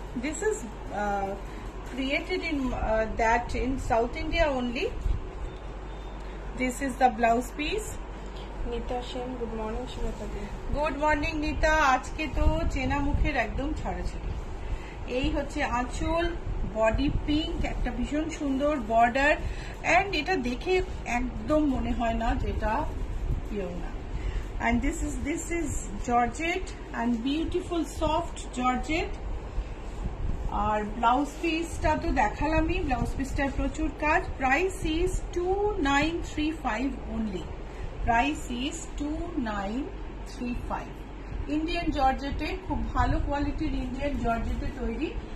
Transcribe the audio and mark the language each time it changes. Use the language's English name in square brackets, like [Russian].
[English] This is created in South India only. This is the blouse piece. [Bangla] Nita Sen, [English] good morning [Bangla] শিলতা the. [English] good morning [Bangla] Nita, আজকে তো চেনা মুখের একদম ছাড়াছাড়ি। এই হচ্ছে আঁচল, বডি পিঙ্ক, একটা ভীষণ সুন্দর বর্ডার, এন্ড এটা দেখে একদম মনে হয় না যেটা পিওর না। [English] And this is georgette and beautiful soft georgette. [Bangla] আর blouse পিসটা তো দেখালামই, ব্লাউজ পিসটার প্রচুর কাজ। [English] Price is 2935 only. Price is 2935। [Bangla] Indian জর্জেটে, খুব ভালো কোয়ালিটির ইন্ডিয়ান জর্জেটে তৈরি।